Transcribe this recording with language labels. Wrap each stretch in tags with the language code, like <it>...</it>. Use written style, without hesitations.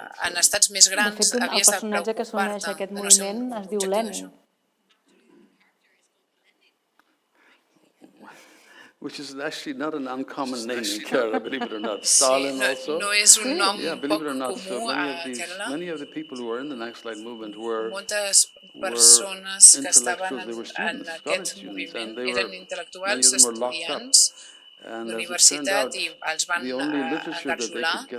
<ca>En estats més grans havies de preocupar-te. El personatge que s'uneix a aquest moviment es diu Lenin.</ca> <en>Which is actually not an uncommon name in Kerala, believe it or not. Stalin also.</en> <ca>No és un nom poc comú a Kerala.</ca> <en>Many of the people who were in the Naxalite movement were</en> <ca>moltes persones que estaven en aquest moviment eren intel·lectuals, estudiants d'universitat i els van encapsular.</ca>